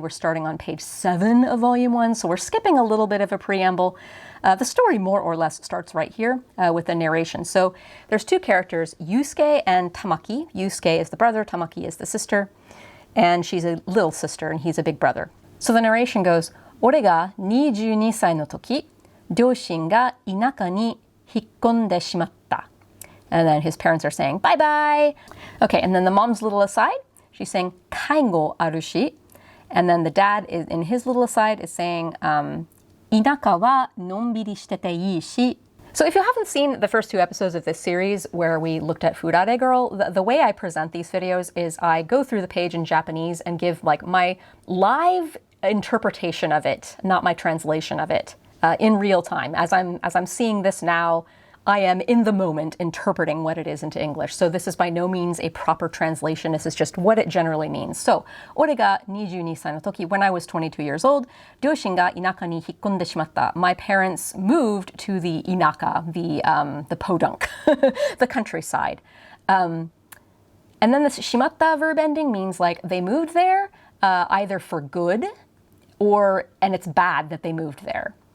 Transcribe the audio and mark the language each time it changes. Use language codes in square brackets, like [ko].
[en] We're starting on page 7 of volume 1. So we're skipping a little bit of a preamble. The story more or less starts right here with the narration. So there's 2 characters, Yusuke and Tamaki. Yusuke is the brother, Tamaki is the sister. And she's a little sister and he's a big brother. So the narration goes, [ja] 俺が22歳の時、両親が田舎に引っ込んでしまった. [en] And then his parents are saying, bye bye. Okay, and then the mom's little aside, she's saying, [ja] 介護あるし. [en] And then the dad, in his little aside, is saying, [ja] 田舎はのんびりしてていいし. [en] So if you haven't seen the first 2 episodes of this series where we looked at Furare Girl, the way I present these videos is I go through the page in Japanese and give like my live interpretation of it, not my translation of it, in real time. As I'm seeing this now, I am in the moment interpreting what it is into English. So this is by no means a proper translation. This is just what it generally means. [ja] So, 俺が22歳の時, [en] when I was 22 years old, [ja] 両親が田舎に引っ込んでしまった. [en] My parents moved to the inaka, the podunk, the countryside. And then this shimatta verb ending means like they moved there, either for good and it's bad that they moved there.